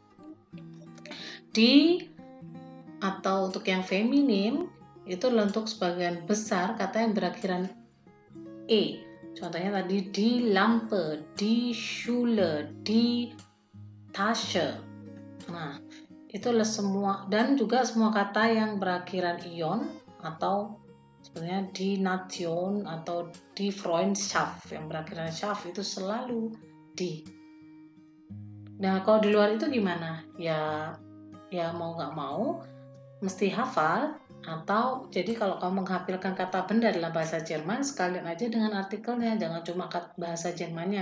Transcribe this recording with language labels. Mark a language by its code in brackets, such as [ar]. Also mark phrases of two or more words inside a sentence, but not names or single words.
[id] Atau untuk yang feminim itu adalah untuk sebagian besar kata yang berakhiran e. Contohnya tadi [de] die Lampe, die Schule, die Tasche. [id] Nah, itu adalah semua, dan juga semua kata yang berakhiran ion atau sebenarnya [de] die Nation [id] atau [de] die Freundschaft [id] yang berakhiran schaft itu selalu di. Nah, kalau di luar itu gimana? Ya mau nggak mau mesti hafal, atau jadi kalau kamu menghafalkan kata benda dalam bahasa Jerman, sekalian aja dengan artikelnya, jangan cuma bahasa Jermannya.